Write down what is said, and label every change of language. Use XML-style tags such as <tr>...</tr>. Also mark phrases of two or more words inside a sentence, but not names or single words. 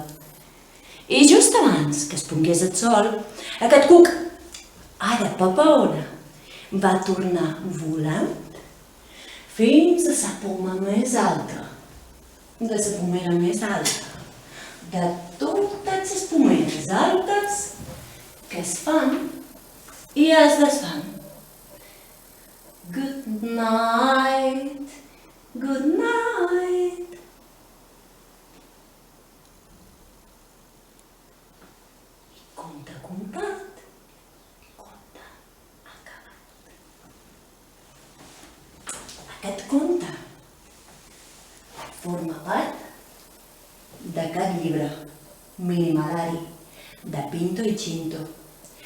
<ca>I just abans que es pongués el sol, aquest cuc, ara papaona, va tornar volant fins a la poma més alta, de la pomera més alta, de totes les pomeres altes que es fan i es desfan.</ca> <en>Good night, good night.</en> <ca>I conte complet, conte acabat. Aquest conte forma part d'aquest llibre, Minimalari, de Pinto i Chinto.</ca>